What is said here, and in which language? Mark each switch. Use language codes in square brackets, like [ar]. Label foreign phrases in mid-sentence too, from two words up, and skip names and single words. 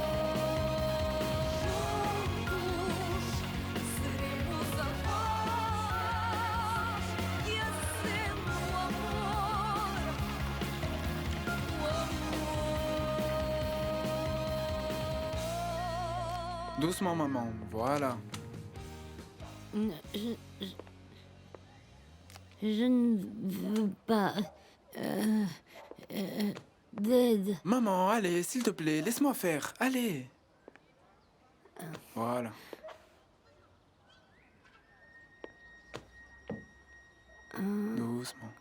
[pt] Juntos seremos a voz que acende o amor. O amor. [fr] Doucement, maman. Voilà. Je ne veux pas d'aide. Maman, allez, s'il te plaît, laisse-moi faire. Allez. Voilà. Doucement.